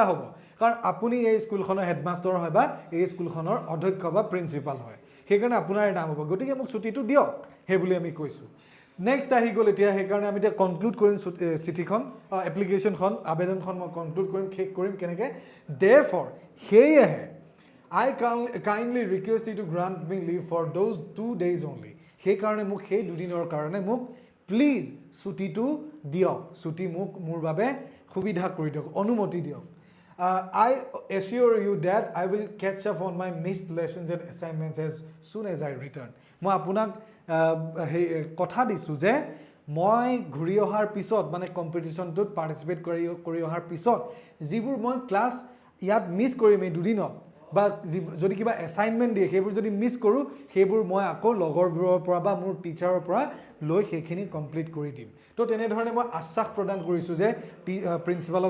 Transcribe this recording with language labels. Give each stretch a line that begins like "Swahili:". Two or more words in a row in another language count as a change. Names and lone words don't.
Assamese: হ'ব কাৰণ আপুনি এই স্কুলখনৰ হেডমাষ্টাৰ হয় বা এই স্কুলখনৰ অধ্যক্ষ বা প্ৰিন্সিপাল হয় সেইকাৰণে আপোনাৰ নাম হ'ব গতিকে মোক ছুটিটো দিয়ক সেই বুলি আমি কৈছোঁ নেক্সট আহি গ'ল এতিয়া সেইকাৰণে আমি এতিয়া কনক্লুড কৰিম চিঠিখন এপ্লিকেশ্যনখন আবেদনখন মই কনক্লুড কৰিম শেষ কৰিম কেনেকৈ দেৰফৰ সেয়েহে
English: I kindly request you to grant me leave for those 2 days only.
Assamese: সেইকাৰণে মোক সেই দুদিনৰ কাৰণে মোক প্লিজ ছুটিটো দিয়ক ছুটি মোক মোৰ বাবে সুবিধা কৰি দিয়ক অনুমতি দিয়ক
English: I assure you that I will catch up on my missed lessons and assignments as soon as I return.
Assamese: মই আপোনাক কথা দিছোঁ যে মই ঘূৰি অহাৰ পিছত মানে কম্পিটিশ্যনটোত পাৰ্টিচিপেট কৰি অহাৰ পিছত যিবোৰ মই ক্লাছ ইয়াত মিছ কৰিম এই দুদিনত বা যদি কিবা এছাইনমেণ্ট দিয়ে সেইবোৰ যদি মিছ কৰোঁ সেইবোৰ মই আকৌ লগৰবোৰৰ পৰা বা মোৰ টিচাৰৰ পৰা লৈ সেইখিনি কমপ্লিট কৰি দিম তো তেনেধৰণে মই আশ্বাস প্ৰদান কৰিছোঁ যে প্ৰিন্সিপালক